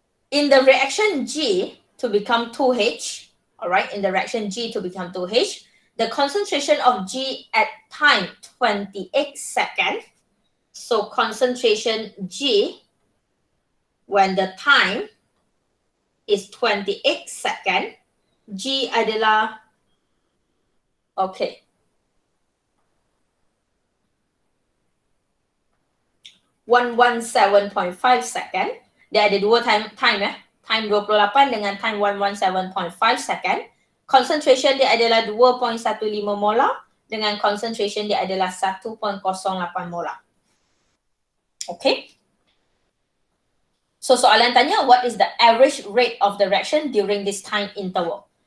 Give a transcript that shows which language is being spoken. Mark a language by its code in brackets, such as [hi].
[en] In the reaction G to become 2H, alright, in the reaction G to become 2H, the concentration of G at time 28 seconds, so concentration G when the time is 28 seconds, G adalah, okay, (117.5 second. [ms] Dia ada dua time time 28 dengan time 117.5 second. Concentration dia adalah 2.15 molar dengan concentration dia adalah 1.08 molar. Okay. [en] So [ms] soalan tanya, [en] what is the average rate of the reaction during this time interval?